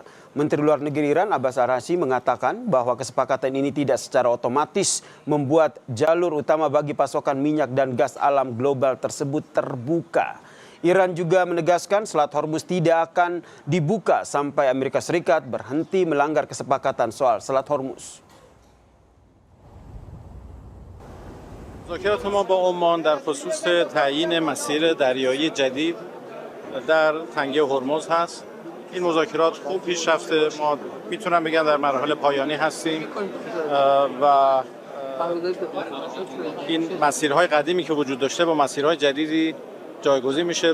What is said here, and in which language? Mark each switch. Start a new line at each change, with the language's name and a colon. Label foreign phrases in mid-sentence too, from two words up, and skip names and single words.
Indonesian: Menteri Luar Negeri Iran Abbas Araghchi mengatakan bahwa kesepakatan ini tidak secara otomatis membuat jalur utama bagi pasokan minyak dan gas alam global tersebut terbuka. Iran juga menegaskan Selat Hormuz tidak akan dibuka sampai Amerika Serikat berhenti melanggar kesepakatan soal Selat Hormuz.
Persian: مذاکرات ما با عمان در خصوص تعیین مسیر دریایی جدید در تنگه هرمز هست. این مذاکرات خوب پیش رفته. ما میتونم بگم در مراحل پایانی هستیم و این مسیرهای قدیمی که وجود داشته با مسیرهای جدیدی جایگزین میشه.